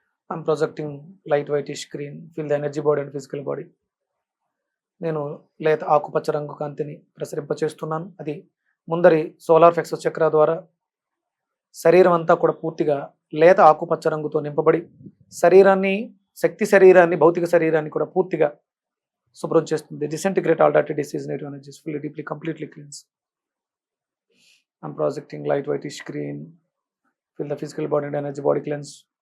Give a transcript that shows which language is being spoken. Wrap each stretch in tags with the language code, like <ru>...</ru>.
<en>I'm projecting light whitish green, feel the energy body and physical body.</en> <te>నేను లేత ఆకుపచ్చ రంగు కాంతిని ప్రసరింపచేస్తున్నాను. అది ముందరి సోలార్ ఫ్లెక్సస్ చక్ర ద్వారా శరీరం అంతా కూడా పూర్తిగా లేత ఆకుపచ్చ రంగుతో నింపబడి శరీరాన్ని, శక్తి శరీరాన్ని, భౌతిక శరీరాన్ని కూడా పూర్తిగా శుభ్రం చేస్తుంది.</te> <en>Disintegrate all dirty disease, negative energies, fully, deeply, completely cleanse. I'm projecting light whitish green, feel the physical body and energy body cleanse.</en>